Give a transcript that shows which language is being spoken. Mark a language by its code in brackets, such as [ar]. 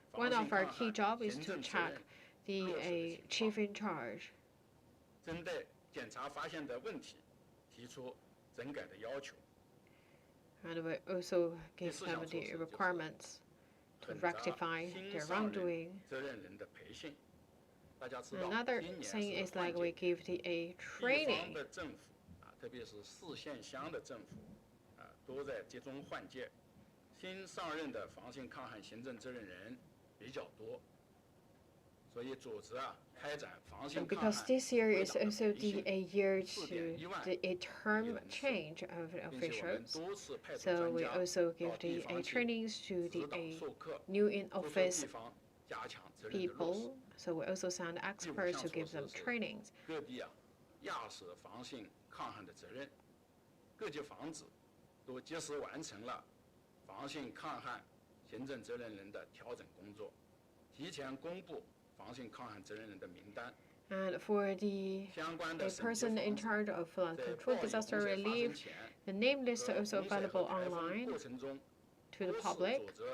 [en] One of our key jobs is to check the chief in charge. [zh] 针对检查发现的问题提出整改的要求。 [en] And we also give them the requirements to rectify their wrongdoing. [zh] 责任人的培训。大家知道， [en] Another thing is like we give the training. [zh] 地方的政府特别是4县乡的政府都在集中换届，新上任的防汛抗旱行政责任人比较多。所以组织开展防汛抗旱 [en] Because this year is also a year to a term change of officials, so we also give the trainings to the new in office people. So we also send experts to give them trainings. [zh] 各地压实防汛抗旱的责任，各级房子都及时完成了防汛抗旱行政责任人的调整工作，提前公布 [en] And for the person in charge of flood control, disaster relief, the name list is also available online to the public.